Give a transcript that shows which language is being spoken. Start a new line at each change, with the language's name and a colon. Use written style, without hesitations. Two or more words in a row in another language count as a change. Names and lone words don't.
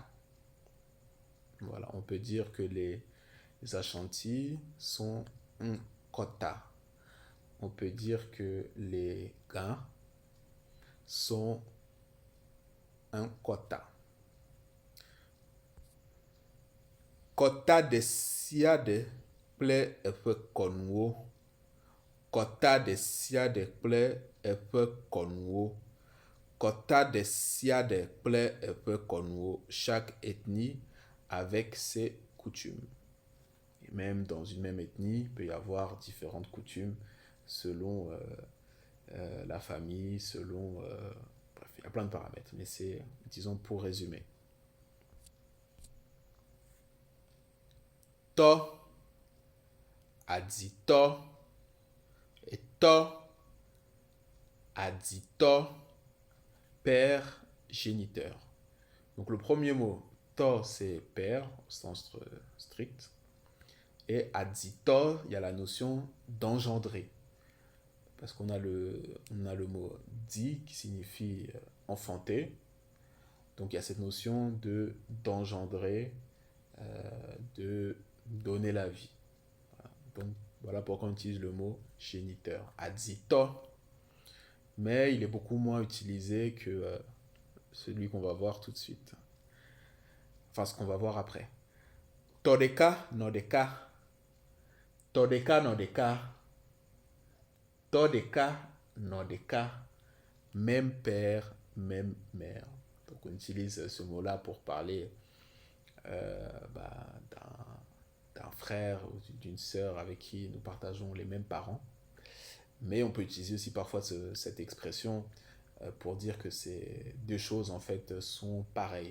French: Voilà, on peut dire que les Ashantis sont un Kota. On peut dire que les Gans sont un Kota.
Ewe: Kota de Siade kple eƒe kɔnuwo. Kɔta de sia de kple eƒe kɔnuwo. Kɔta de sia de kple eƒe kɔnuwo.
French: Chaque ethnie avec ses coutumes. Et même dans une même ethnie, il peut y avoir différentes coutumes selon la famille, selon... bref, il y a plein de paramètres, mais c'est, disons, pour résumer.
Ewe: To, adito, et to, adito,
French: père, géniteur. Donc le premier mot, to, c'est père, au sens strict. Et adito, il y a la notion d'engendrer. parce qu'on a on a le mot di qui signifie enfanter. Donc il y a cette notion d'engendrer, de donner la vie. Voilà. Donc voilà pourquoi on utilise le mot géniteur, adito, mais il est beaucoup moins utilisé que celui qu'on va voir tout de suite. Enfin, ce qu'on va voir après.
Ewe: Todeka, nodeka. Todeka, nodeka. Todeka, nodeka.
French: Même père, même mère. Donc on utilise ce mot-là pour parler d'un frère ou d'une sœur avec qui nous partageons les mêmes parents. Mais on peut utiliser aussi parfois cette expression pour dire que ces deux choses en fait sont pareilles.